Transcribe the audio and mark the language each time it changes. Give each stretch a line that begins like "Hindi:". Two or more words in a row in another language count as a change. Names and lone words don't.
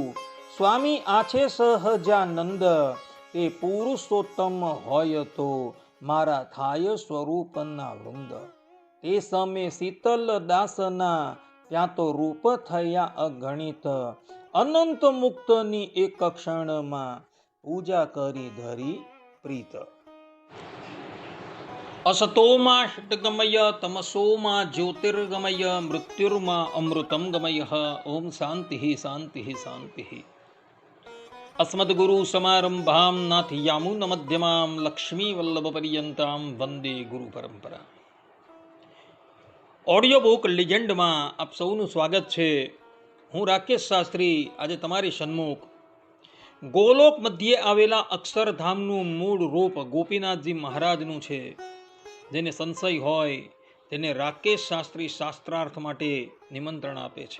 Gujarati: સ્વામી આછે સહજાનંદ તે પુરુષોત્તમ હોય તો મારા થાય સ્વરૂપના વૃંદ તે સમયે શીતલ દાસના ત્યાં તો રૂપ થયા અગણિત અનંત મુક્તની એક ક્ષણમાં પૂજા કરી ધરી પ્રીત
Sanskrit: અસતોમાં ષટ્ગમય તમસોમાં જ્યોતિર્ગમય મૃત્યુર્માં અમૃતમ ગમય ઓમ શાંતિ શાંતિ શાંતિ. अस्मद्गुरु समारंभां नाथयामुन मध्यमां लक्ष्मी वल्लभ पर्यंतां वंदे गुरु પરંપરા.
Gujarati: ઓડિયો બુક લિજેન્ડમાં આપ સૌનું સ્વાગત છે. હું રાકેશ શાસ્ત્રી આજે તમારી સન્મુખ ગોલોક મધ્યે આવેલા અક્ષરધામનું મૂળ રૂપ ગોપીનાથજી મહારાજનું છે. જેને સંશય હોય તેને રાકેશ શાસ્ત્રી શાસ્ત્રાર્થ માટે નિમંત્રણ આપે છે.